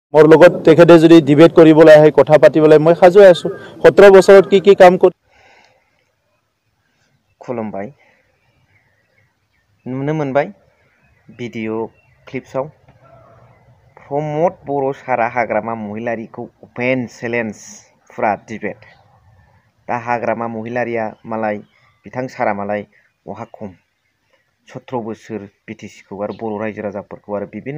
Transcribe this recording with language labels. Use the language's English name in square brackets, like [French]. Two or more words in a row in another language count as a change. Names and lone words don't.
[Assamese] মোৰ লগত তেখেতে যদি ডিবেট কৰিবলৈ আহে কথা পাতিবলৈ মই সাজু আছো 17 বছৰত কি কাম কৰি [Bodo] खुलुमबाय नुनो मोनबाय [English] video clips [Bodo] प्रमद बर' सारा हाग्रामा महिलारिखौ [English] open challenge [Bodo] फुरा डिबेट दा हाग्रामा महिलारिया मालाय बिथां सारा मालाय बहा खम 17 बोसोर बिटिसिखौ आरो बर' रायजो राजाफोरखौ आरो विभिन्न